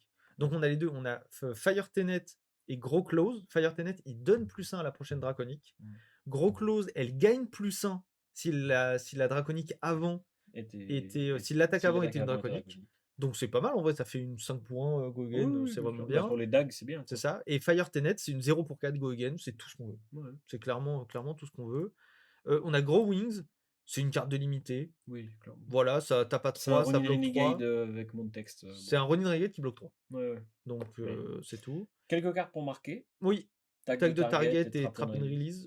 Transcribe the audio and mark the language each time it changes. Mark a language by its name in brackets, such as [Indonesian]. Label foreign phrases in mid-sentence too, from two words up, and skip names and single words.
[French] Donc, on a les deux. On a Fire Tenet et Gros Close. Fire Tenet, il donne +1 à la prochaine draconique. Gros Close, elle gagne +1 si la draconique avant si l'attaque avant était une draconique. Donc c'est pas mal en vrai, ça fait une 5 pour 1 [English] go again, [French] c'est vraiment bien. Pour les dagues, c'est bien. C'est ça. Et Fire Tenet, c'est une 0 pour 4 [English] go again, [French] c'est tout ce qu'on veut. Ouais. C'est clairement tout ce qu'on veut. On a Grow Wings, c'est une carte de limitée. Oui, clairement. Voilà, ça tape à 3, ça bloque 3. Avec mon texte. C'est un Ronin Renegade qui bloque 3. Ouais. Donc c'est tout. Quelques cartes pour marquer. Oui. Tag de target et Trap and Release.